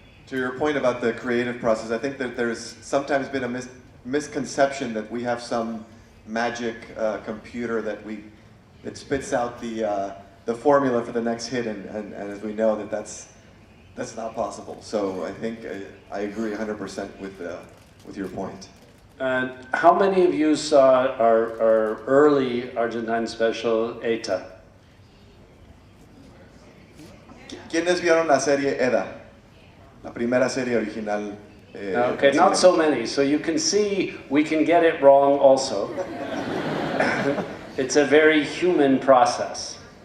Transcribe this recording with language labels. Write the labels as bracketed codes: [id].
[en] To your point about the creative process, I think that there's sometimes been a misconception that we have some magic computer that spits out the formula for the next hit, and as we know that's not possible. So I think I agree 100% with your point. How many of you saw our early Argentine special, ETA? [es] ¿Quiénes vieron la serie EDA? La primera serie original. [en] Okay, not so many. So you can see we can get it wrong also. It's a very human process.